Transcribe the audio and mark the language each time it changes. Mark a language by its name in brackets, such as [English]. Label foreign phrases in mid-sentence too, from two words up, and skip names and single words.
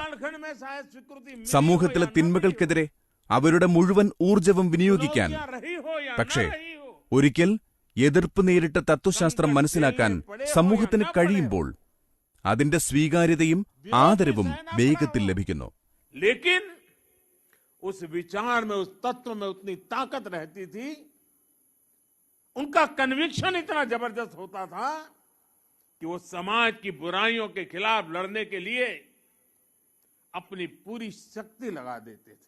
[Malayalam] സമൂഹത്തിലെ തിന്മകൾക്കെതിരെ അവരുടെ മുഴുവൻ ഊർജവും വിനിയോഗിക്കാൻ, പക്ഷേ ഒരിക്കൽ എതിർപ്പ് നേരിട്ട തത്വശാസ്ത്രം മനസ്സിലാക്കാൻ സമൂഹത്തിന് കഴിയുമ്പോൾ അതിന്റെ സ്വീകാര്യതയും ആദരവും വേഗത്തിൽ ലഭിക്കുന്നു. [Hindi] लेकिन उस विचार में, उस तत्व में उतनी ताकत रहती थी, उनका कन्विक्शन इतना जबरदस्त होता था कि वो समाज की बुराइयों के खिलाफ लड़ने के लिए अपनी पूरी शक्ति लगा देते थे.